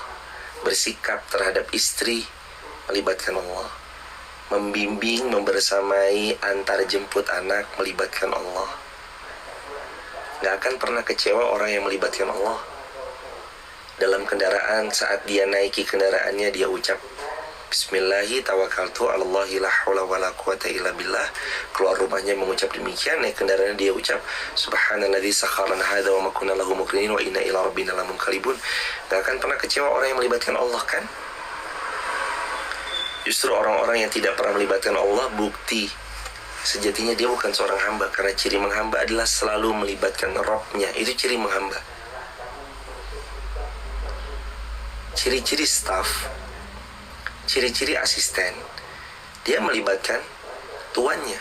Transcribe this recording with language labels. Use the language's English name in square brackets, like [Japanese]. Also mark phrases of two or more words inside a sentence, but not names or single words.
[Indonesian] Bersikap terhadap istri, melibatkan Allah. Membimbing, membersamai, antar jemput anak, melibatkan Allah. Gak akan pernah kecewa orang yang melibatkan Allah. Dalam kendaraan, saat dia naiki kendaraannya, dia ucap [Arabic] بسم الله توكلت على الله لا حول ولا قوة إلا بالله. [Indonesian] Keluar rumahnya mengucap demikian, naik kendaraannya dia ucap [Arabic] سبحان الذي سخر لنا هذا وما كنا له مقرنين وإنا إلى ربنا لمنقلبون. [Indonesian] Gak akan pernah kecewa orang yang melibatkan Allah, kan? Justru orang-orang yang tidak pernah melibatkan Allah, bukti sejatinya dia bukan seorang hamba. Karena ciri menghamba adalah selalu melibatkan Rabb-nya. Itu ciri menghamba. Ciri-ciri staff, ciri-ciri asisten, dia melibatkan tuannya.